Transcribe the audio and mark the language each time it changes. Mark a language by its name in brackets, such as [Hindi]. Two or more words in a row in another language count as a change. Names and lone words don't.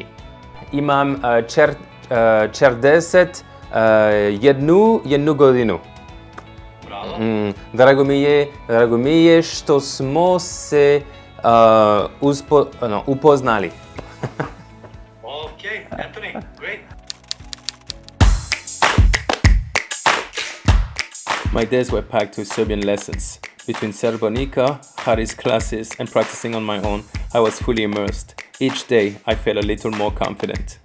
[Serbian] Imam 41 godinu. Drago mi je što smo se upoznali. [English] Okay, Anthony, great. My days were packed with Serbian lessons. Between Serbonica, Haris classes, and practicing on my own, I was fully immersed. Each day, I felt a little more confident.